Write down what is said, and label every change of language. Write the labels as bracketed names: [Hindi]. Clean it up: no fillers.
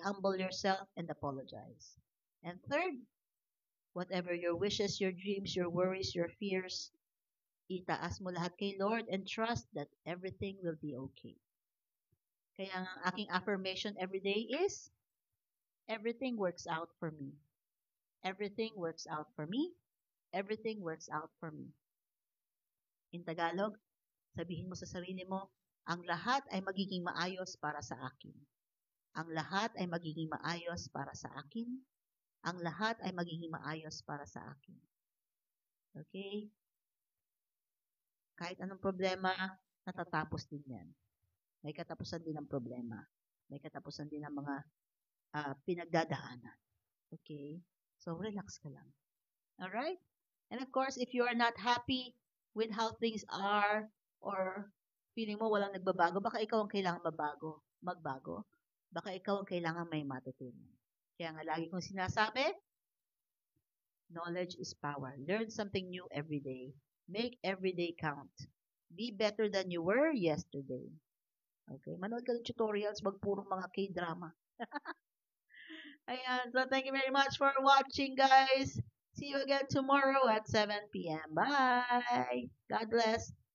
[English] Humble yourself and apologize. And third, whatever your wishes, your dreams, your worries, your fears, [Filipino] itaas mo lahat kay Lord [English] and trust that everything will be okay. [Filipino] Kaya ang aking [English] affirmation every day is, everything works out for me. Everything works out for me. Everything works out for me. [Filipino] In Tagalog, sabihin mo sa sarili mo, ang lahat ay magiging maayos para sa akin. Ang lahat ay magiging maayos para sa akin. Ang lahat ay magiging maayos para sa akin. Okay? Kahit anong problema, natatapos din yan. May katapusan din ang problema. May katapusan din ang mga pinagdadaanan. [English] Okay? So, relax ka lang. Alright? And of course, if you are not happy with how things are, or [Filipino] feeling mo walang nagbabago, baka ikaw ang kailangan magbago. Baka ikaw ang kailangan may matutunan. Kaya nga lagi kong sinasabi, [English] knowledge is power. Learn something new every day. Make every day count. Be better than you were yesterday. Okay? [Filipino] Manood ka ng tutorials, wag purong mga K-drama. Ayan. [English] So, thank you very much for watching, guys. See you again tomorrow at 7 p.m. Bye! God bless.